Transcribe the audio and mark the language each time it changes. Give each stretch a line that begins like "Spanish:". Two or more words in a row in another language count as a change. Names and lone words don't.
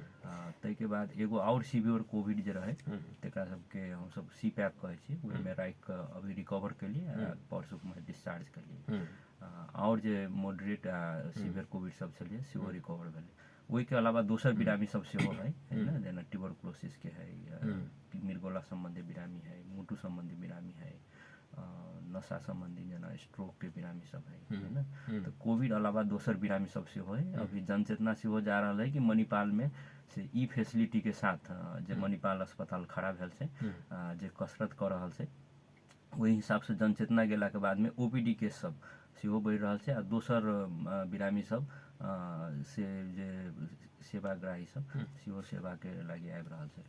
Maithili: ताहिके बाद एगो आओर
English: severe COVID
Maithili: जे रहै तकरा सबके हमसब CPAP कहै छी, ओहिमे राखि कऽ अभी रिकवर केलियै परसूमे डिस्चार्ज केलियै। आओर जे मॉडरेट आ
English: severe COVID
Maithili: सब छलियै सेहो रिकवर भेलै। ओहिके अलावा दोसर बिरामी सब सेहो है न, जेना ट्यूबरकुलोसिसके है, मिर्गोला सम्बन्धी बिरामी है, मुटु सम्बन्धी बिरामी है, नशा सम्बन्धी जेना स्ट्रोकके बिरामी सब है न। तऽ कोविड अलावा दोसर बिरामी सब सेहो है। अभी जनचेतना सेहो जा रहल है कि मणिपालमे से ई फैसिलिटीके साथ जे मणिपाल अस्पताल खड़ा भेल छै जे कसरत कऽ रहल छै, ओहि हिसाबसँ जनचेतना गेलाके बादमे
English: OPD case
Maithili: सब सेहो बढ़ि रहल छै आ दोसर बिरामी सब से जे सेवाग्राही सब सेहो सेवाके लागि आबि रहल छै।